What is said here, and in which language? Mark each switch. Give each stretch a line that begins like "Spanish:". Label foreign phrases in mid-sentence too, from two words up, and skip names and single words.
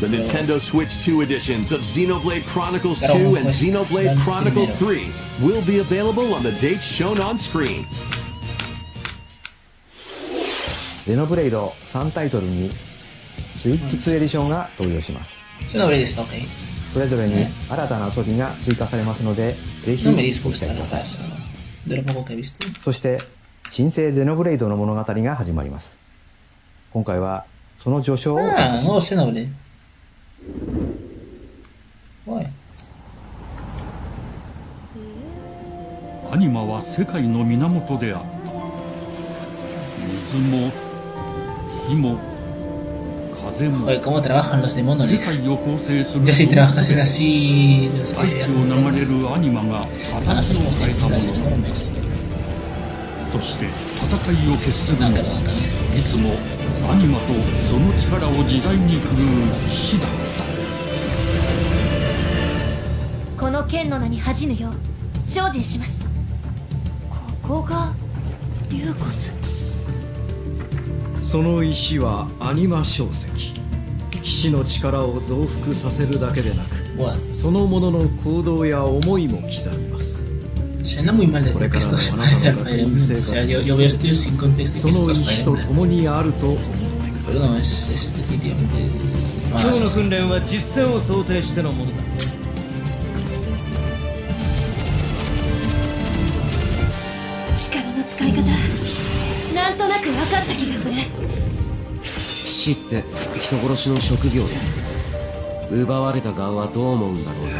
English: The Nintendo Switch 2 editions of Xenoblade Chronicles 2 and Xenoblade Chronicles 3 will be available on the dates shown on screen.
Japanese: ゼノブレイド3タイトルにスイッチ2エディションが登場します。
Spanish: Xenoblade está ok.
Japanese: それぞれに新たな遊びが追加されますので、ぜひ
Spanish: No me
Japanese: ご期待
Spanish: disgusta
Japanese: くだ
Spanish: la
Japanese: さい。
Spanish: raza de lo poco que he visto.
Japanese: そして新生ゼノブレイドの物語が始まります。今回はその序章を
Spanish: Ah, nuevo Xenoblade. Guay.
Japanese: アニマは世界の源であった。水も火も風も
Spanish: Oye, ¿cómo trabajan los demonios?
Japanese: 世界を構成する
Spanish: Ya si trabajas en así, los
Japanese: 大
Spanish: que
Japanese: 地を流れるアニマが
Spanish: van a
Japanese: 形
Spanish: ser
Japanese: を変えたも
Spanish: las
Japanese: の
Spanish: enormes.
Japanese: そして戦いを決するの
Spanish: Ah,
Japanese: は
Spanish: perdón,
Japanese: いつもアニマとその力を自在に振るう騎士だった。この剣の名に恥じぬよう精進します。ここがリューコス。その石はアニマ晶石。騎士の力を増幅させるだけでなく、そのものの行動や思いも刻みます。
Spanish: Suena muy mal decir que esto se parece al Fire Emblem. O sea, yo veo esto sin contexto y que esto es Fire Emblem. Pero no, es definitivamente...
Japanese: 今日の訓練は実戦を想定してのものだ。力の使い方、なんとなく分かった気がする。騎士って人殺しの職業で、奪われた側はどう思うんだろうな。